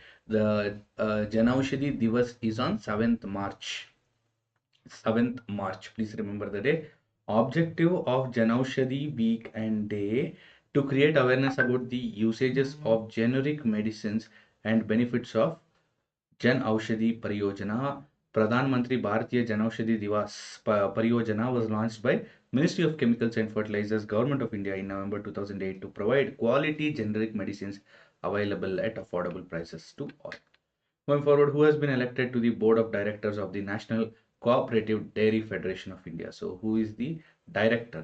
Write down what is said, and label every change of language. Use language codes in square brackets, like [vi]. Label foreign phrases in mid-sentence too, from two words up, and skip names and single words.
[en] The Janaushadhi Divas is on 7th March. 7th March. Please remember the day. Objective of Janaushadhi Week and Day to create awareness about the usages of generic medicines and benefits of Jan Aushadhi Pariyojana. Pradhan Mantri Bharatiya Janaushadhi Divas Pariyojana was launched by Ministry of Chemicals and Fertilizers, Government of India in November 2008 to provide quality generic medicines available at affordable prices to all. Going forward, who has been elected to the board of directors of the National Cooperative Dairy Federation of India? So, who is the director?